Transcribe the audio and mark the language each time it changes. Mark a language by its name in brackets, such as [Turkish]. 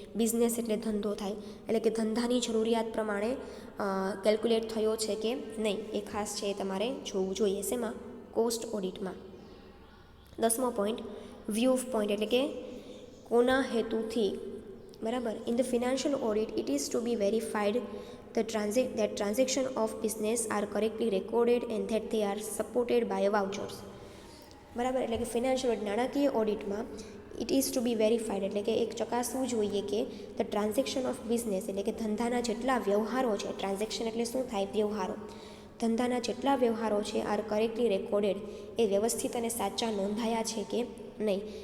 [Gujarati] Business એટલે ધંધો થાય, એટલે કે ધંધાની જરૂરિયાત પ્રમાણે કેલ્ક્યુલેટ થયો છે કે નહીં એ ખાસ છે એ તમારે જોવું જોઈએ. શેમાં? કોસ્ટ ઓડિટમાં. 10મો પોઈન્ટ વ્યૂ પોઈન્ટ એટલે કે કોના હેતુથી. બરાબર. [English] In the financial audit it is to be verified that transaction of business are correctly recorded and that they are supported by vouchers. [Gujarati] બરાબર. એટલે કે ફિનાન્શિયલ ઓડિટ, નાણાકીય ઓડિટમાં [English] it is to be verified [Gujarati] એટલે કે એક ચકાસવું જોઈએ કે [English] the transaction of business [Gujarati] એટલે કે ધંધાના જેટલા વ્યવહારો છે, ટ્રાન્ઝેક્શન એટલે શું થાય? વ્યવહારો. ધંધાના જેટલા વ્યવહારો છે [English] are correctly recorded, [Gujarati] એ વ્યવસ્થિત અને સાચા નોંધાયા છે કે નહીં.